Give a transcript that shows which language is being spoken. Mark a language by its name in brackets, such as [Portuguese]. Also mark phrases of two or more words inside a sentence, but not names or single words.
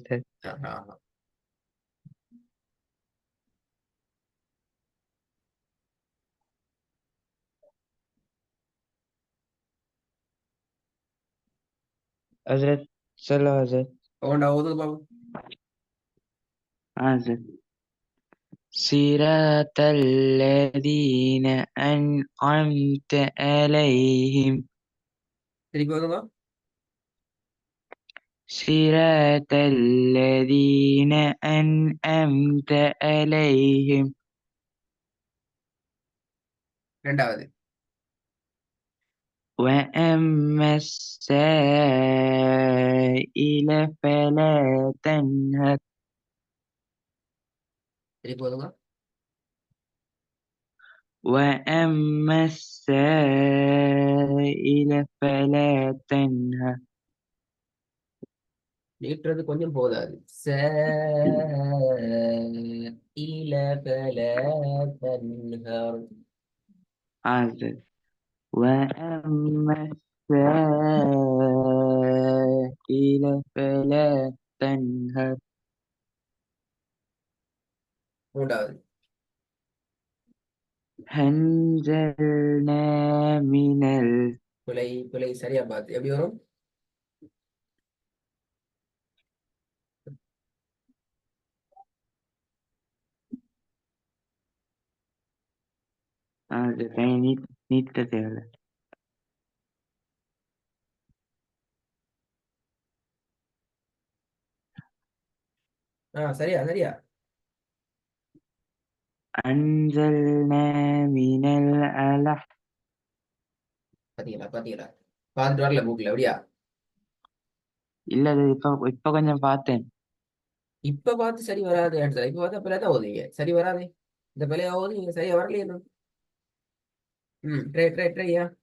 [Tamil] ஹஸ்ரத். ஹஸ்ரத் சொல்லு ஹஸ்ரத். ஓண்டா ஓதுங்க பாபு. [Arabic] ஹஸ்ரத் صراط الذين أنعمت عليهم [Tamil] திருப்பி ஓதுங்க. [Arabic] صراط الذين أنعمت عليهم [Tamil] ரெண்டாவது. [Arabic] وأما السائل فلا تنهر [Tamil] திருப்பி ஓதுங்க. [Arabic] وأما السائل فلا تنهر [Tamil] நீட்டுறது கொஞ்சம் போதாது. இல [Arabic] فلا تنهر. عزل وأما السائل فلا تنهر [Tamil] மூன்றாவது. [Arabic] أنزلنا من [Tamil] பிழை பிழை சரியா பார்த்து எப்படி வரும்? நீட்ட தேவை. சரியா சரியா. [Arabic] أنزلنا من الألح. [Tamil] பாத்தீங்களா பாத்தீங்களா? பார்த்துட்டு வரல புக்ல அப்படியா? இல்ல அது இப்ப கொஞ்சம் பார்த்தேன். இப்ப பார்த்து சரி வராது ஆன்சர். இப்ப பார்த்தா பிள்ளை தான் ஓதுவீங்க. சரி வராது. இந்த பிள்ளையா ஓது நீங்க சரியா வரலையே இன்னும். ட்ரை ட்ரை ட்ரையா.